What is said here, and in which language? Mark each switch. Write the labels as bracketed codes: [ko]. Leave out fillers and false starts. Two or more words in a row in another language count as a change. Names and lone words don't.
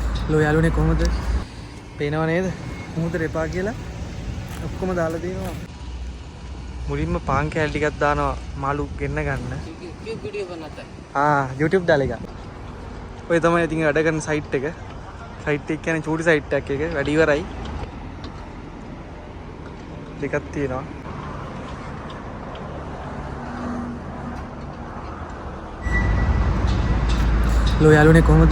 [si] ලෝ යාළුවනේ කොහොමද? පේනව නේද? මුහුදට එපා කියලා ඔක්කොම දාලා දිනවා. මුලින්ම පාන් කෑලි ටිකක් දානවා මාළු ගෙන්න ගන්න. [hi] वीडियो बनाता है YouTube डालेगा. [si] ඔය තමයි ඉතින් වැඩ කරන සයිට් එක. සයිට් එක කියන්නේ චූටි සයිට් එකක් එක. වැඩි ඉවරයි. ටිකක් තියෙනවා. ලෝ යාළුවනේ කොහොමද?